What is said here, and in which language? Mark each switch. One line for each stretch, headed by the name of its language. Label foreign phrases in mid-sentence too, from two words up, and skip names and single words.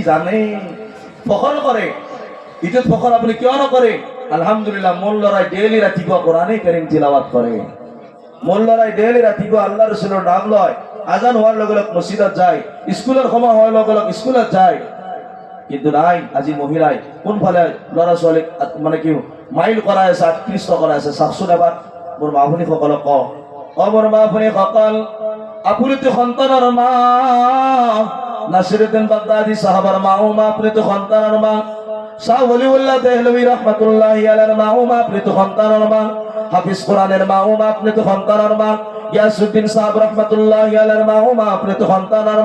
Assamese: জানে ফখৰ কৰে ইটোত ফখৰ আপুনি কিয় নকৰে আলহামদুলিল্লাহ মোৰ ল'ৰাই ডেইলি ৰাতিপুৱা কোৰানে কাৰিম তিলাৱাত কৰে মোৰ ল'ৰাই ডেইলি ৰাতিপুৱা আল্লাহ ৰাসূলৰ নাম লয় আজান হোৱাৰ লগে লগে মছজিদত যায় স্কুলৰ সময় হোৱাৰ লগে লগে স্কুলত যায় কিন্তু নাই আজি মহিলাই কোনফালে ল'ৰা ছোৱালীক মানে কি মাইল কৰাই আছে আকৃষ্ট কৰাই আছে চাওকচোন এবাৰ মোৰ মা ভনীসকলক কওঁ মোৰ মা ভনীসকল
Bangla: আপনি তো সন্তানের মা নাসিরুদ্দিন বাগদাদি সাহাবার মা ও মা আপনি তো সন্তানের মা শাহ ওলিউল্লাহ দেহলভী রহমাতুল্লাহি আলাইহির মা ও মা আপনি তো সন্তানের মা হাফিজ কোরআনের মা ও মা আপনি তো সন্তানের মা ইয়াসউদ্দিন সাহেব রহমাতুল্লাহি আলাইহির মা ও মা আপনি তো সন্তানের